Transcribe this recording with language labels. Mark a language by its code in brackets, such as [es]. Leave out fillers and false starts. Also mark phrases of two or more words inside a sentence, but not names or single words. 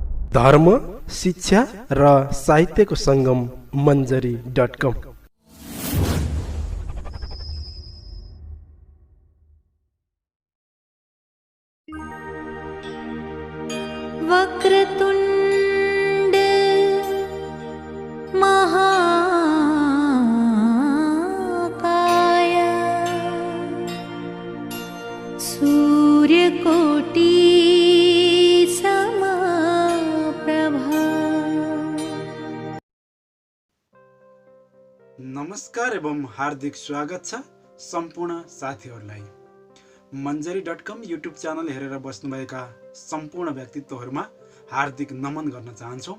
[ne] धर्म, शिक्षा र साहित्यको सङ्गम मञ्जरी.com। [sa] वक्रतुण्ड महाकाय सूर्यकोटि [ne] नमस्कार एवं हार्दिक स्वागत छ सम्पूर्ण साथीहरूलाई। मञ्जरी.com युट्युब च्यानल हेरेर बस्नुभएका सम्पूर्ण व्यक्तित्वहरूमा हार्दिक नमन गर्न चाहन्छौँ।